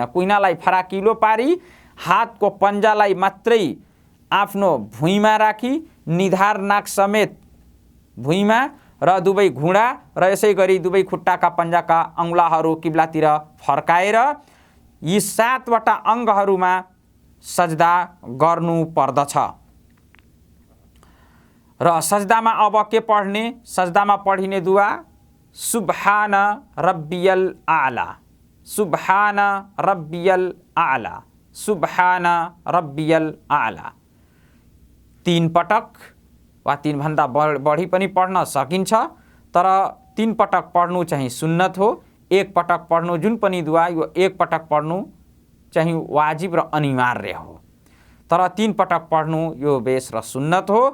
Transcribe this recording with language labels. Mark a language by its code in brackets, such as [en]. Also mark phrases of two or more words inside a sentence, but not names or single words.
[ne] कुहिनालाई फराकिलो पारी हातको पन्जालाई मात्रै आफ्नो भुइँमा राखी निधार नाक समेत भुइँमा र दुवै घुँडा र यसै गरी दुवै खुट्टाका पन्जाका औँलाहरू किब्लातिर फर्काएर यी 7 वटा अङ्गहरूमा सजदा गर्नु पर्दछ। र सजदामा अब के पढ्ने? सजदामा पढिने दुआ [ar] سبحان ربي الأعلى, سبحان ربي الأعلى, سبحان ربي الأعلى. [ne] 3 पटक वा 3 भन्दा बढी पनि पढ्न सकिन्छ, तर 3 पटक पढ्नु चाहिँ सुन्नत हो। 1 पटक पढ्नु जुन पनि दुआ यो 1 पटक पढ्नु चाहिँ वाजिब र अनिवार्य हो, तर 3 पटक पढ्नु यो बेस र सुन्नत हो।